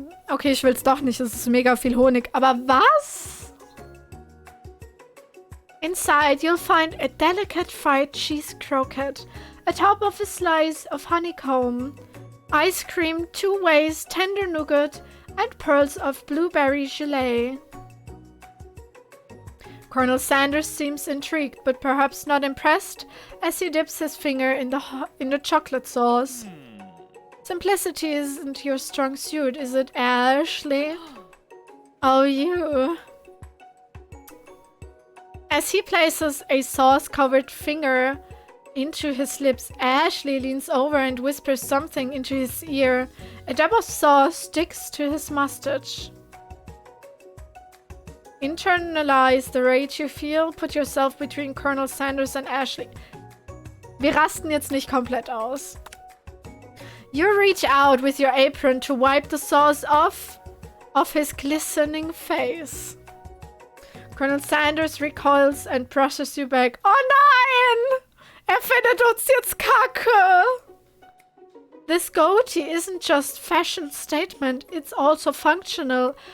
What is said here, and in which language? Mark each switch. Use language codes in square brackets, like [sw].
[de] Okay, ich will's doch nicht. Es ist mega viel Honig. Aber was? [en] Inside, you'll find a delicate fried cheese croquette, atop of a slice of honeycomb, ice cream, 2 ways, tender nougat, and pearls of blueberry gelée. Colonel Sanders seems intrigued, but perhaps not impressed, as he dips his finger in the chocolate sauce. Simplicity isn't your strong suit, is it, Ashley? Oh, you. As he places a sauce-covered finger into his lips, Ashley leans over and whispers something into his ear. A dab of sauce sticks to his mustache. Internalize the rage you feel. Put yourself between Colonel Sanders and Ashley. [de] Wir rasten jetzt nicht komplett aus. [en] You reach out with your apron to wipe the sauce off of his glistening face. Colonel Sanders recoils and brushes you back. [de] Oh nein! Findet uns jetzt Kacke! [en] This goatee isn't just fashion statement, it's also functional.